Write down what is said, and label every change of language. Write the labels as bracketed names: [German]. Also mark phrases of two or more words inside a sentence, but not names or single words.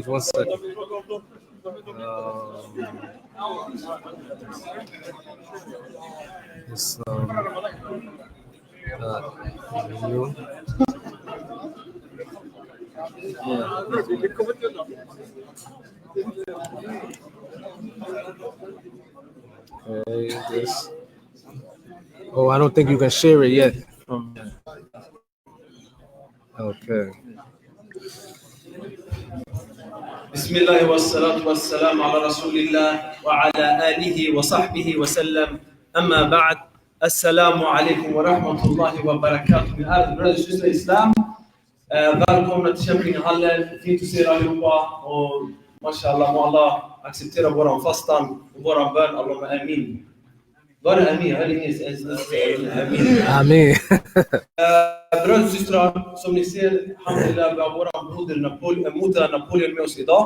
[English] 1 second. It's, okay, this. Oh, I don't think you can share it yet. Okay. [Arabic] بسم الله والصلاة والسلام على رسول الله وعلى آله وصحبه وسلم أما بعد السلام عليكم ورحمة الله وبركاته. [Swedish] Min ärade bröder och systrar i Islam. Välkomna till Kämpingehallen. Fint att se er allihopa. Och mashallah, må Allah acceptera våran fastan och våran bön. [Arabic] اللهم آمين. [Swedish] Var det amin? Jag hörde inget ens amin. Amin. Bröder och systrar, som ni ser, alhamdulillah, vi har våran broder Mutah Napoleon med oss idag.